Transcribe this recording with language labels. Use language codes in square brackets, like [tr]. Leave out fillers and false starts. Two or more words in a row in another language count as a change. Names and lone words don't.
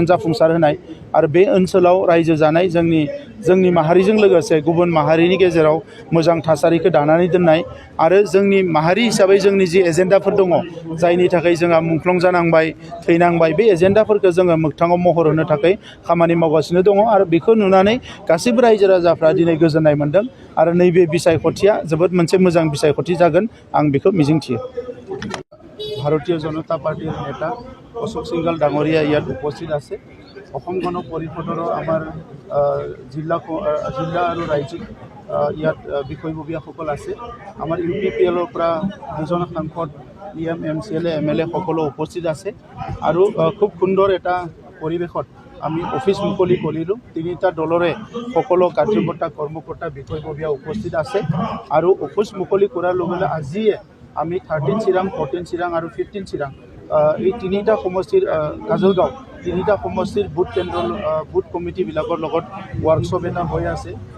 [brx] जाफुंसार होनाय आरो बे ओनसोलाव रायजो जानाय जोंनि माहारिजों लोगोसे गुबुन माहारिनि गेजेराव मोजां थासारिखौ दानानै दोननाय आरो जोंनि माहारि हिसाबै जोंनि जि एजेन्डाफोर दङ जायनि थाखाय जोंहा मुंख्लं जानांबाय थैनांबाय बे एजेन्डाफोरखौ जोङो मोगथाङाव महर होनो थाखाय खामानि मावगासिनो दङ आरो बेखौ नुनानै गासैबो रायजो राजाफ्रा दिनै गोजोननाय मोनदों आरो नैबे बिसायख'थिया जोबोद मोनसे मोजां बिसायख'थि जागोन आं बेखौ मिजिंथियो। [as] ভাৰতীয় জনতা পাৰ্টিৰ নেতা অশোক সিংঘল ডাঙৰীয়া ইয়াত উপস্থিত আছে অসম গণ পৰিষদৰ আমাৰ জিলা আৰু ৰাজ্যিক ইয়াত বিষয়ববীয়াসকল আছে আমাৰ ইউপিপিএলৰ পৰা দুজন সাংসদ MCLA MLA সকলো উপস্থিত আছে আৰু খুব সুন্দৰ এটা পৰিৱেশত আমি অফিচ মুকলি কৰিলোঁ তিনিটা দলৰে সকলো কাৰ্যকৰ্তা কৰ্মকৰ্তা বিষয়ববীয়া উপস্থিত আছে আৰু অফিচ মুকলি কৰাৰ লগে লগে আজিয়ে আমি 13 চিৰাং 14 চিৰাং আৰু 15 চিৰাং এই তিনিটা সমষ্টিৰ কাজলগাঁও তিনিটা সমষ্টিৰ বুথ কমিটিবিলাকৰ লগত ৱৰ্কশ্বপ এটা হৈ আছে